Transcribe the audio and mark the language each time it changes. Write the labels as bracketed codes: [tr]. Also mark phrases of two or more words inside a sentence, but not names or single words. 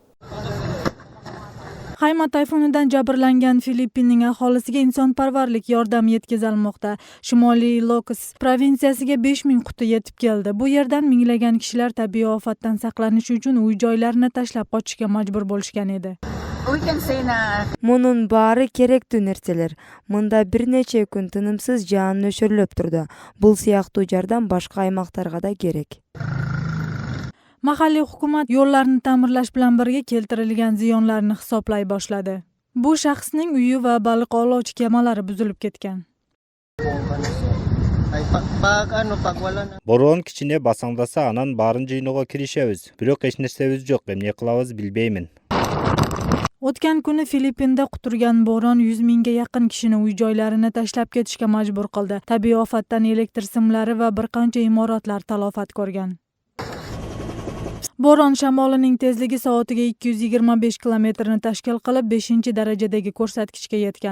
[uz] Hayma tayfunidan jabrlangan Filippinning aholisiga insonparvarlik yordam yetkazilmoqda. Shimoliy Ilocos provinsiyasiga 5000 quti yetib keldi. Bu yerdan minglagan kishilar tabiiy ofatdan saqlanish uchun uy-joylarini tashlab qochishga majbur bo'lishgan edi. [ky] Мунун баары керектүү нерселер. Мында бир нече күн тынымсыз жаан нөшөрлөп турду. Бул сыяктуу жардам башка аймактарга да керек. [uz] Mahalliy hukumat yo'llarni ta'mirlash bilan birga keltirilgan ziyonlarni hisoblay boshladi. Bu shaxsning uyi va baliq ovlovchi kemalari buzilib ketgan. [ky] Борон кичине басаңдаса анан баарын жыйноого киришебиз. Бирок эч нерсебиз жок, эмне кылабыз билбеймин. [uz] O'tgan kuni Filippinda quturgan bo'ron 100 mingga yaqin kishini uy-joylarini tashlab ketishga majbur qildi. Tabiiy ofatdan elektr simlari va bir qancha imoratlar talofat ko'rgan. Bo'ron shamolining tezligi soatiga 225 kilometrni tashkil qilib, 5-darajadagi ko'rsatkichga yetgan.